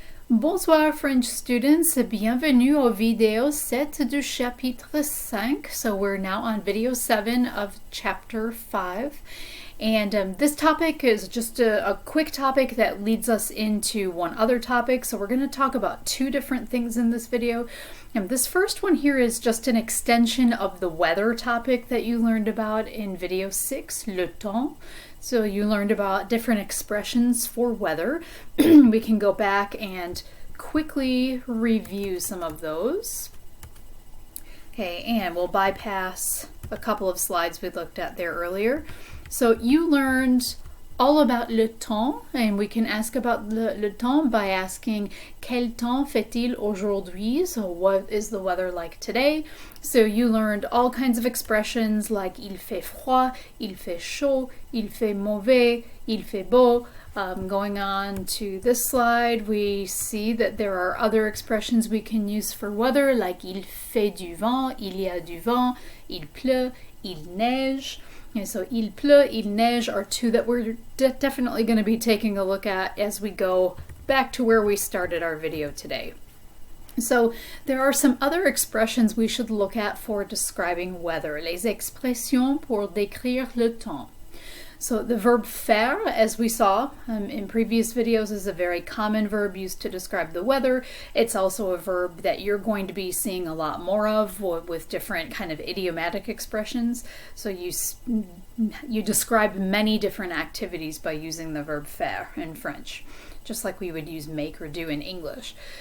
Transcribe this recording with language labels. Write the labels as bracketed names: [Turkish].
[French] Bonsoir [English] French students, [French] bienvenue au vidéo 7 du chapitre 5. [English] So we're now on video 7 of chapter 5. And this topic is just a quick topic that leads us into one other topic. So we're going to talk about two different things in this video. And this first one here is just an extension of the weather topic that you learned about in video 6, le temps. So you learned about different expressions for weather. We can go back and quickly review some of those. Okay, and we'll bypass a couple of slides we looked at there earlier. So you learned all about le temps, and we can ask about le temps by asking [French] quel temps fait-il aujourd'hui? [English] So what is the weather like today? So you learned all kinds of expressions like [French] il fait froid, il fait chaud, il fait mauvais, il fait beau. [English] Going on to this slide, we see that there are other expressions we can use for weather like [French] il fait du vent, il y a du vent, il pleut, il neige. [English] Okay, so [French] il pleut, il neige [English] are two that we're definitely going to be taking a look at as we go back to where we started our video today. So there are some other expressions we should look at for describing weather. [French] Les expressions pour décrire le temps. [English] So the verb faire, as we saw in previous videos, is a very common verb used to describe the weather. It's also a verb that you're going to be seeing a lot more of with different kind of idiomatic expressions. So you describe many different activities by using the verb faire in French, just like we would use make or do in English.